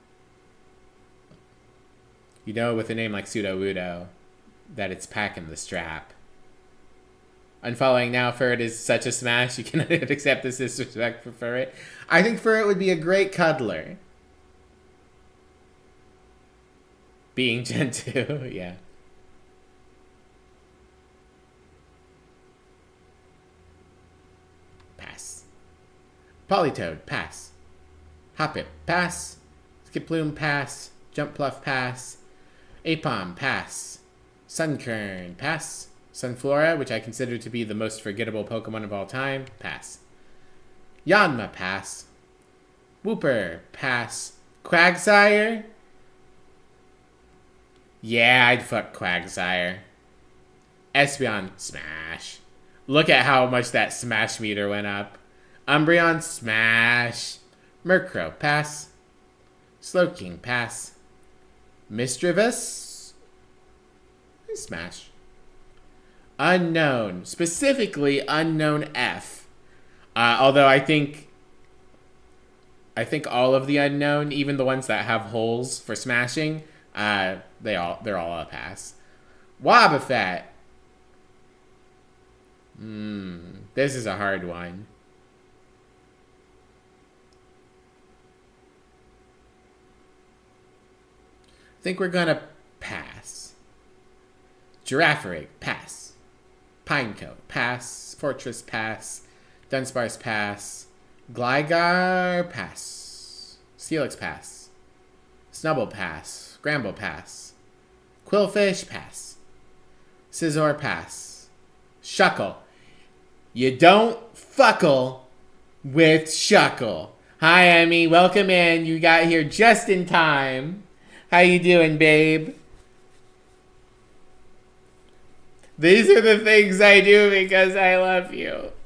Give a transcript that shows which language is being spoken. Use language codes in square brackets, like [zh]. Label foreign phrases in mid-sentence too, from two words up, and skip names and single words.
[en] You know, with a name like Sudowoodo, that it's packing the strap. Unfollowing now, Furret is such a smash, you cannot accept this disrespect for Furret. I think Furret would be a great cuddler. Being Gen 2, yeah. Pass. Politoed, pass. Hoppip, pass. Skiploom, pass. Jumpluff, pass. Apom, pass. Sunkern, pass. Sunflora, which I consider to be the most forgettable Pokemon of all time, pass. Yanma, pass. Wooper, pass. Quagsire? Yeah, I'd fuck Quagsire. Espeon, smash. Look at how much that smash meter went up. Umbreon, smash. Murkrow, pass. Slowking, pass. Misdreavus, smash. Unknown, specifically Unknown F. Although I think all of the Unknown, even the ones that have holes for smashing, they're all a pass. Wobbuffet. This is a hard one. I think we're gonna pass. Girafarig, pass. Pineco, pass. Fortress, pass. Dunsparce, pass. Gligar, pass. Steelix, pass. Snubbull, pass. Gramble, pass. Quillfish, pass. Scizor, pass. Shuckle. You don't fuckle with Shuckle. Hi, Emmy. Welcome in. You got here just in time. How you doing, babe? These are the things I do because I love you.